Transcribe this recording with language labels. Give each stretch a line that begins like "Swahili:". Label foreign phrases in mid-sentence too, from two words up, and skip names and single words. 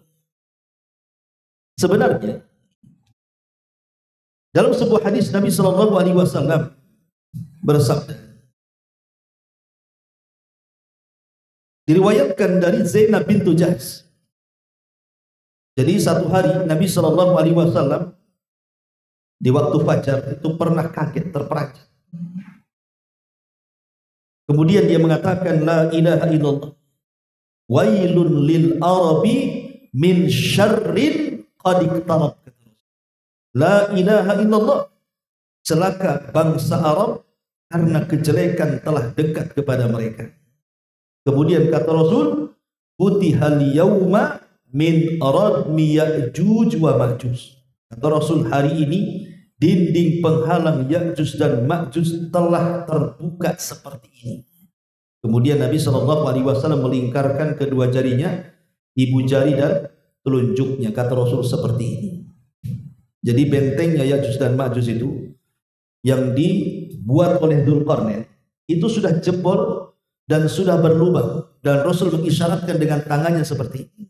Indonesian: Sebenarnya dalam sebuah hadis Nabi
Arabic: صلى الله عليه وسلم
Indonesian: bersabda, diriwayatkan dari Zainab bintu Jahsh. Jadi satu hari Nabi
Arabic: صلى الله عليه وسلم
Indonesian: di waktu fajar itu pernah kaget, terperanjat. Kemudian dia mengatakan
Arabic: لا إله إلا الله ويل للعرب من شر قد اقترب. لا إله إلا الله,
Indonesian: celaka bangsa Arab karena kejelekan telah dekat kepada mereka. Kemudian kata Rasul,
Arabic: فتح اليوم من ردم يأجوج ومأجوج.
Indonesian: Kata Rasul, hari ini dinding penghalang Ya'juj dan Ma'juj telah terbuka seperti ini. Kemudian Nabi SAW melingkarkan kedua jarinya, ibu jari dan telunjuknya. Kata Rasul seperti ini. Jadi bentengnya Ya'juj dan Ma'juj itu yang dibuat oleh Dzulqarnain itu sudah jebol dan sudah berlubang, dan Rasul mengisyaratkan dengan tangannya seperti ini.